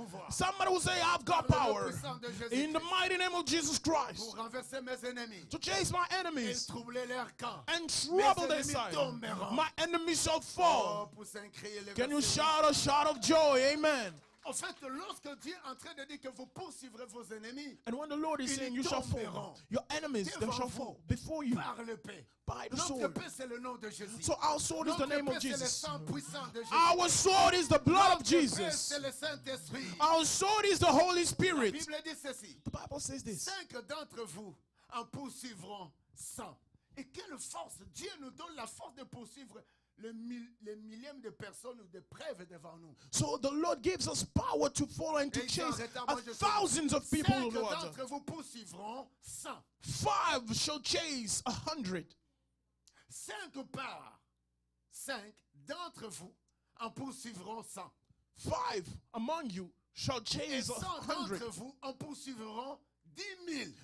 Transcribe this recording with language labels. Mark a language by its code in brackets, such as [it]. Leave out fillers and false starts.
[en] Somebody will say, I've got power in the mighty name of Jesus Christ to chase my enemies and trouble their side. My enemies shall fall. Can you shout a shout of joy? Amen. [fr] En fait, lorsque Dieu est en train de dire que vous poursuivrez vos ennemis, [en] and when the Lord is saying you shall fall, your enemies they shall fall before you by the sword. So our sword is the name of Jesus. Our sword is the blood of Jesus. Our sword is the Holy Spirit. The Bible says this. [fr] 5 d'entre vous en poursuivront 100. Et quelle force! Dieu nous donne la force de poursuivre les millième de personnes ou de preuves devant nous. [en] So the Lord gives us power to follow and to chase thousands of people. [fr] 5 d'entre vous poursuivront 100. [en] 5 shall chase 100. [fr] 5 par 5 d'entre vous en poursuivront 100. [en] 5 among you shall chase 100. [fr] 100 d'entre vous en poursuivront 10,000.